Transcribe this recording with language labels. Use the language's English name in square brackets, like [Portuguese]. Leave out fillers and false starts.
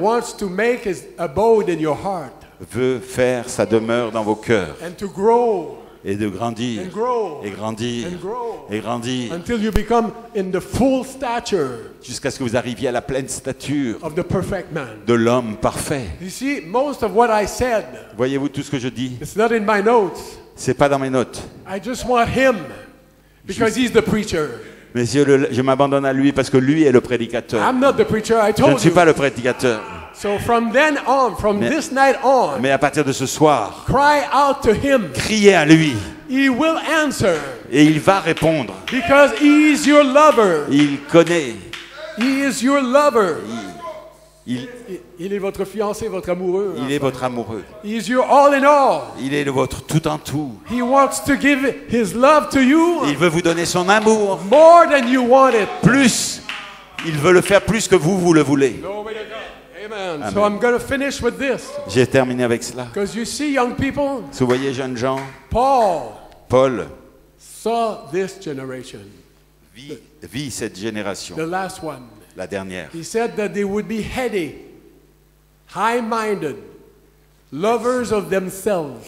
[English] Wants to make his abode in your heart. [French] veut faire sa demeure dans vos cœurs [English] And to grow. [French] et de grandir, [English] And grow. [French] et grandir, [English] And grow. [French] et grandir, [English] Until you become in the full stature [French] jusqu'à ce que vous arriviez à la pleine stature [English] of the perfect man. [French] de l'homme parfait. [English] You see, most of what I said, [French] Voyez-vous tout ce que je dis? [English] it's not in my notes. [French] C'est pas dans mes notes. [English] I just want him because he's the preacher. [French] Mais je m'abandonne à lui parce que lui est le prédicateur. [English] I'm not the preacher, I [French] Je ne [English] told [French] suis [English] you. [French] pas le prédicateur. [English] So from then on, from [French] Mais- [English] this night on, [French] Mais à partir de ce soir, [English] cry out to him. [French] criez à lui [English] He will answer [French] et il va répondre. [English] because he is your lover. [French] Il connaît. [English] He is your lover. [French] Il Il est votre fiancé, votre amoureux. est votre amoureux. [English] He is your all in all. [French] Il est votre tout en tout. [English] He wants to give his love to you [French] Il veut vous donner son amour. [English] more than you want it. [French] Plus. Il veut le faire plus que vous le voulez. [English] Glory to God. Amen. So I'm going to finish with this. [French] J'ai terminé avec cela. [English] Because you see, young people, [French] Vous voyez, jeunes gens, [English] Paul [French] Paul [English] saw this generation, [French] vit cette génération, [English] the last one. [French] la dernière. [English] He said that they would be heady, high-minded, lovers of themselves.